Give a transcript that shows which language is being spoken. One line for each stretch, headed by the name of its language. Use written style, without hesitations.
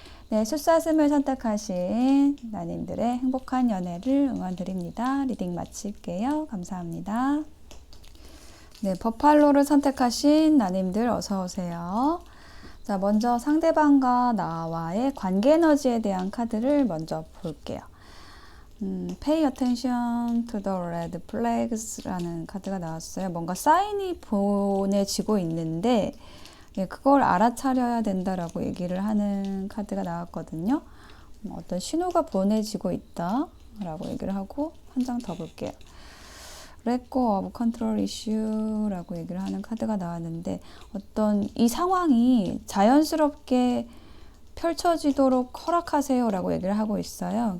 Korean: 네, 숫사슴을 선택하신 나님들의 행복한 연애를 응원드립니다. 리딩 마칠게요. 감사합니다. 네, 버팔로를 선택하신 나님들 어서 오세요. 자, 먼저 상대방과 나와의 관계 에너지에 대한 카드를 먼저 볼게요.
English: Pay attention to the red flags
Korean: 라는 카드가 나왔어요. 뭔가 사인이 보내지고 있는데 그걸 알아차려야 된다라고 얘기를 하는 카드가 나왔거든요. 어떤 신호가 보내지고 있다라고 얘기를 하고 한 장 더 볼게요.
English: Let go of control issue
Korean: 라고 얘기를 하는 카드가 나왔는데 어떤 이 상황이 자연스럽게 펼쳐지도록 허락하세요 라고 얘기를 하고 있어요.